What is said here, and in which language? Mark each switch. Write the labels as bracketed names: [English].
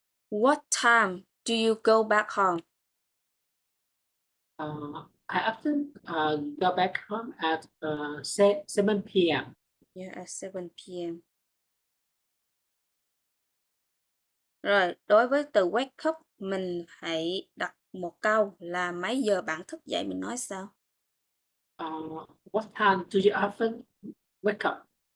[English] What time do you go back home? I often go back home at 7 p.m. Yeah, at 7 p.m. [Vietnamese] Rồi, đối với từ wake up, mình hãy đặt một câu là mấy giờ bạn thức dậy, mình nói sao? [English] What time do you often wake up?